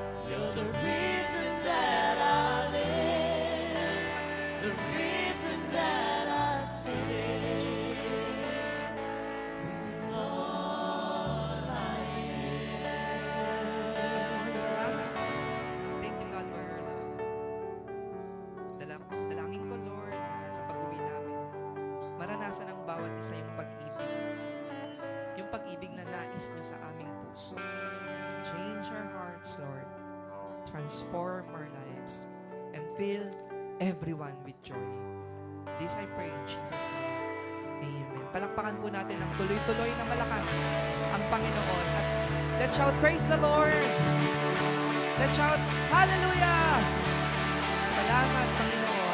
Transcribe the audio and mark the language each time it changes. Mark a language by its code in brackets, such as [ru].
[en] You're the reason that I live, the reason that I sing. With all I am. [tl] Salamat. [en] Thank you, God, for your love. [tl] Dalangin ko, Lord, na sa pag-uwi namin, maranasan ang bawat isa yung pag-ibig. Yung pag-ibig na nais nyo sa aming puso. [en] Change our hearts, Lord. Transform our lives. And fill everyone with joy. This I pray in Jesus' name. Amen. [tl] Palakpakan po natin ng tuloy-tuloy na malakas ang Panginoon. [en] At let's shout, praise the Lord! Let's shout, hallelujah! [tl] Salamat, Panginoon.